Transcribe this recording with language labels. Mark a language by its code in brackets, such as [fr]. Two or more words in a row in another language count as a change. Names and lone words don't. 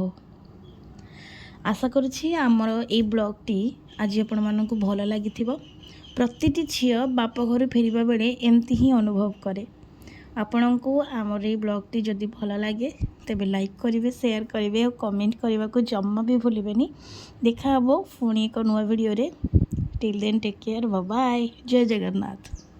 [or] ଆଶା କରୁଛି ଆମର ଏଇ ବ୍ଲଗ୍ଟି ଆଜି ଆପଣମାନଙ୍କୁ ଭଲ ଲାଗିଥିବ। ପ୍ରତିଟି ଝିଅ ବାପ ଘରୁ ଫେରିବା ବେଳେ ଏମିତି ହିଁ ଅନୁଭବ କରେ। ଆପଣଙ୍କୁ ଆମର ଏଇ ବ୍ଲଗ୍ଟି ଯଦି ଭଲ ଲାଗେ ତେବେ ଲାଇକ୍ କରିବେ, ସେୟାର କରିବେ ଆଉ କମେଣ୍ଟ କରିବାକୁ ଜମା ବି ଭୁଲିବେନି। ଦେଖା ହେବ ପୁଣି ଏକ ନୂଆ ଭିଡ଼ିଓରେ। [en] till then take care, bye bye, [hi] जय जगन्नाथ।